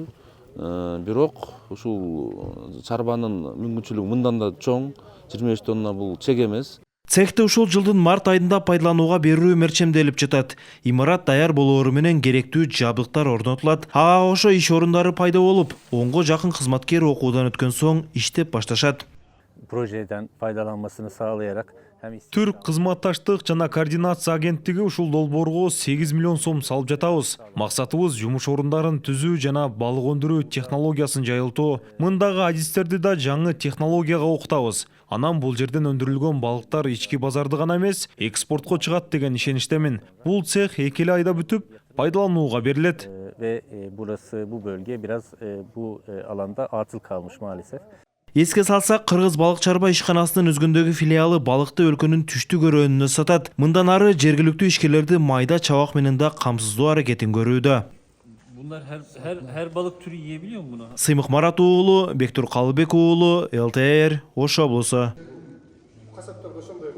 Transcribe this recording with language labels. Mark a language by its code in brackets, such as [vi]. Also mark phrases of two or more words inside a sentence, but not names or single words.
[ky] Бирок ушул чарбанын мүмкүнчүлүгү мындан да чоң. 25 тонна бул чек эмес. Цехти ушул жылдын март айында пайдаланууга берүү мерчемделип жатат. Имарат даяр болоору менен керектүү жабдыктар орнотулат. Ага кошо иш орундары пайда болуп, 10го жакын кызматкер окуудан өткөн соң иштеп башташат. [tr] Projeden faydalanmasını sağlayarak hem [ky] Түрк кызматташтык жана координация агенттиги ушул долбоорго 8 миллион сом салып жатабыз. Максатыбыз жумуш орундарын түзүү жана балык өндүрүү технологиясын жайылтуу. Мындагы адистерди да жаңы технологияга окутабыз. Анан бул жерден өндүрүлгөн балыктар ички базарды гана эмес, экспортко чыгат деген ишеничтемин. Бул цех 2 айда бүтүп, пайдаланууга берилет. [tr] ve burası bu bölge biraz bu alanda atıl kalmış maalesef. [ky] Эске салсак, Кыргыз балык чарба ишканасынын өзгөндөгү филиалы балыкты өлкөнүн түштүк өрөөнүнө сатат. Мындан ары жергиликтүү ишкерлерди майда чабак менен да камсыздоо аракетин көрүүдө. [tr] Bunlar her balık türü yiyebiliyor mu bunu? [ky] Сыймык Марат уулу, Бектур Калыбек уулу, ЛТР, Ош облусу.